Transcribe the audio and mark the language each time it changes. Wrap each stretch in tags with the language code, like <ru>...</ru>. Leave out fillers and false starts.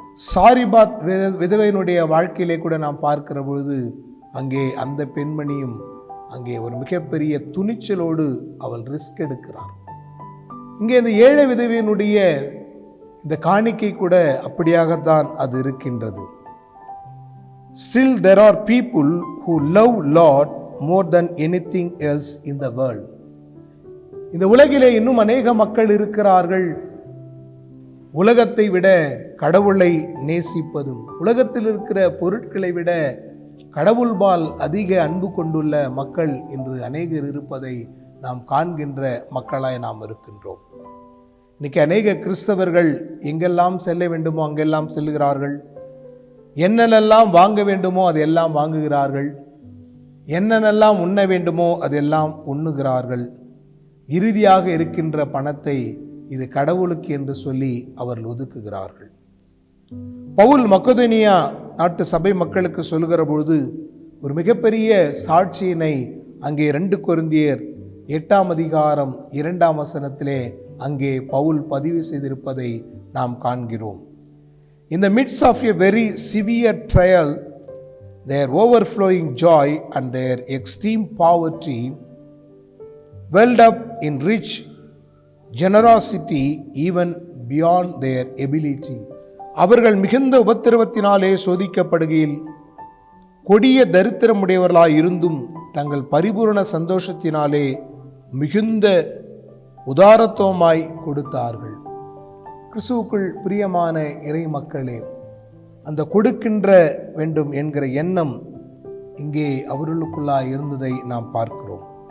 <ta>சாரிபாத் விதவையினுடைய வாழ்க்கையிலே கூட நாம் பார்க்கிற பொழுது அங்கே அந்த பெண்மணியும் அங்கே ஒரு மிகப்பெரிய துணிச்சலோடு அவள் ரிஸ்க் எடுக்கிறார். இங்கே இந்த ஏழை விதவையினுடைய இந்த காணிக்கை கூட அப்படியாகத்தான் அது இருக்கின்றது.</ta> <en>Still there are people who love Lord more than anything else in the world.</en> <ta>இந்த உலகிலே இன்னும் அநேக மக்கள் இருக்கிறார்கள் உலகத்தை விட கடவுளை நேசிப்பதும் உலகத்தில் இருக்கிற பொருட்களை விட கடவுள்பால் அதிக அன்பு கொண்டுள்ள மக்கள் இன்று அநேகர் இருப்பதை நாம் காண்கின்ற மக்களாய் நாம் இருக்கின்றோம். இன்னைக்கு அநேக கிறிஸ்தவர்கள் எங்கெல்லாம் செல்ல வேண்டுமோ அங்கெல்லாம் செல்கிறார்கள். என்னென்னெல்லாம் வாங்க வேண்டுமோ அதெல்லாம் வாங்குகிறார்கள். என்னென்னெல்லாம் உண்ண வேண்டுமோ அதெல்லாம் உண்ணுகிறார்கள். இறுதியாக இருக்கின்ற பணத்தை இது கடவுளுக்கு என்று சொல்லி அவர்கள் ஒதுக்குகிறார்கள். பவுல் மக்கதோனியா நாட்டு சபை மக்களுக்கு சொல்லுகிற பொழுது ஒரு மிகப்பெரிய சாட்சியினை அங்கே 2 கொரிந்தியர் 8ஆம் அதிகாரம் 2ஆம் வசனத்திலே அங்கே பவுல் பதிவு செய்திருப்பதை நாம் காண்கிறோம்.</ta> <en>In the midst of a very severe trial, their overflowing joy and their extreme poverty welled up in rich generosity even beyond their ability.</en> <ta>அவர்கள் மிகுந்த உபத்திரவத்தினாலே சோதிக்கப்படுகையில் கொடிய தரித்திரமுடையவர்களாய் இருந்தும் தங்கள் பரிபூரண சந்தோஷத்தினாலே மிகுந்த உதாரத்துவமாய் கொடுத்தார்கள். கிறிஸ்துவுக்குள் பிரியமான இறை மக்களே, அந்த கொடுக்கின்ற வேண்டும் என்கிற எண்ணம் இங்கே அவர்களுக்குள்ளாய் இருந்ததை நாம் பார்க்கிறோம்.</ta>